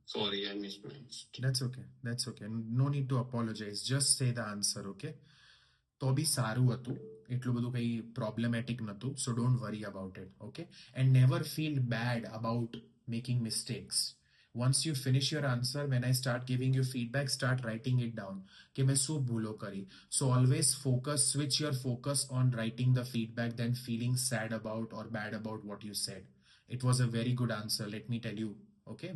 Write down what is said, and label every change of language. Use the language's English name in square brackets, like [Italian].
[English] Sorry, I mispronounced. That's okay. No need to apologize. Just say the answer, okay? [Gujarati] તો બી સારું હતું, એટલું બધું કંઈ પ્રોબ્લેમેટિક નહોતું. [English] So don't worry about it, okay? And never feel bad about making mistakes. Once you finish your answer, when I start giving you feedback, start writing it down. [Gujarati] કે મેં શું ભૂલો કરી. [English] So always switch your focus on writing the feedback than feeling sad about or bad about what you said. It was a very good answer, let me tell you, okay?